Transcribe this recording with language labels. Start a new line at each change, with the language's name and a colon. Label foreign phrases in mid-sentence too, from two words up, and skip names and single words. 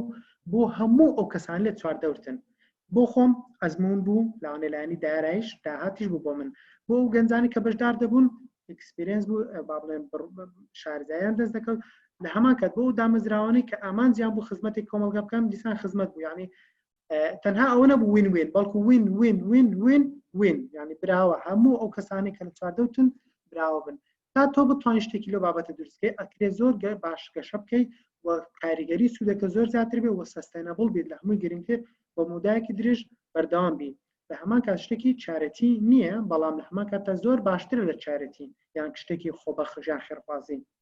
Central Kurdish: بۆ هەموو ئەو کەسان لێ چواردەورتن بۆ خۆم ئەزمون بوو لاوانێلانی دارایش داهاتیش بوو بۆ من بۆ ئەو گەنجانی کە بەشدار دەبوون ئەکسپریەنس بوو با بڵێن شارزایان دەست دەکەوت لە هەمان کات بۆ ئەو دامەزراوانەی کە ئامانجیان بوو خزمەتێک کۆمەلگا بکەم دیسان خزمەت بوو یعنی تەنها ئەوە نەبوو
English: win win
Central Kurdish: بەڵکو
English: win win win win win
Central Kurdish: یعنی براوە هەموو ئەو کەسانی کە لە چواردەوتن براوە بن تا تۆ بتوانین شتێکی لەو بابەتە دروستکەی ئەکرێ زۆر باش گەشە بکەیت و کاریگەری سوودەکە زۆر زیاتر بێت و سەستەینەبڵ بێت لە هەمووی گرنگتر بۆ مودایەکی درێژ بەردەوام بین لە هەمان کات شتێکی چارەتی نییە بەڵام لە هەمان کاتە زۆر باشترە لە چارەتی یان شتێکی خۆبەخژیان خێرخوازی